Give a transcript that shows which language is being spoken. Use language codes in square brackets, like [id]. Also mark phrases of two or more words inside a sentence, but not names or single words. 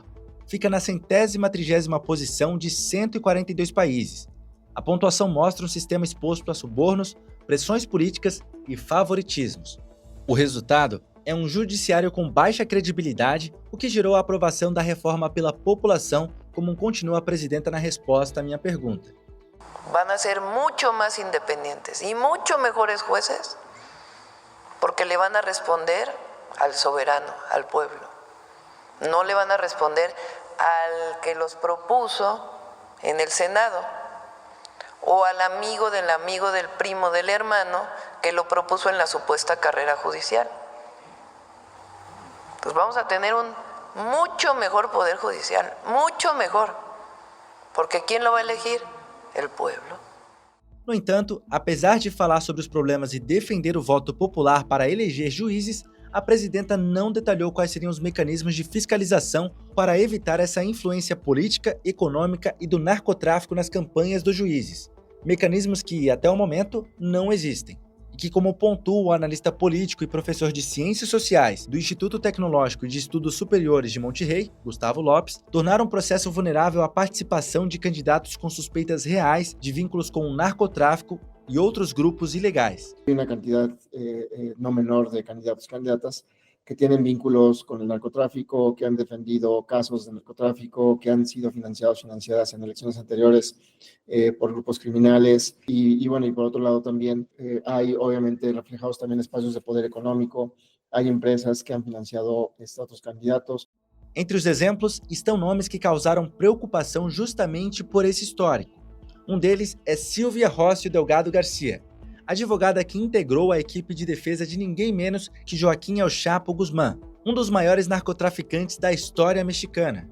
[pt] Fica na 130ª posição de 142 países. A pontuação mostra um sistema exposto a subornos, pressões políticas e favoritismos. O resultado é um judiciário com baixa credibilidade, o que gerou a aprovação da reforma pela população, como continua a presidenta na resposta à minha pergunta. [es] Van a ser mucho más independientes y mucho mejores jueces, porque le van a responder al soberano, al pueblo. No le van a responder al que los propuso en el Senado, o al amigo del primo del hermano que lo propuso en la supuesta carrera judicial. Pues vamos a tener un mucho mejor poder judicial, mucho mejor, porque ¿quién lo va a elegir? El pueblo. [pt] No entanto, apesar de falar sobre os problemas e defender o voto popular para eleger juízes, a presidenta não detalhou quais seriam os mecanismos de fiscalização para evitar essa influência política, econômica e do narcotráfico nas campanhas dos juízes. Mecanismos que, até o momento, não existem. E que, como pontua o analista político e professor de Ciências Sociais do Instituto Tecnológico e de Estudos Superiores de Monterrey, Gustavo Lopes, tornaram o processo vulnerável à participação de candidatos com suspeitas reais de vínculos com o narcotráfico [es] y otros grupos ilegales. Hay una cantidad no menor de candidatos y candidatas que tienen vínculos con el narcotráfico, que han defendido casos de narcotráfico, que han sido financiadas en elecciones anteriores por grupos criminales. Y bueno, y por otro lado también hay obviamente reflejados también espacios de poder económico, hay empresas que han financiado otros candidatos. [pt] Entre os exemplos estão nomes que causaram preocupação justamente por esse histórico. Um deles é Silvia Rócio Delgado Garcia, advogada que integrou a equipe de defesa de ninguém menos que Joaquim El Chapo Guzmán, um dos maiores narcotraficantes da história mexicana.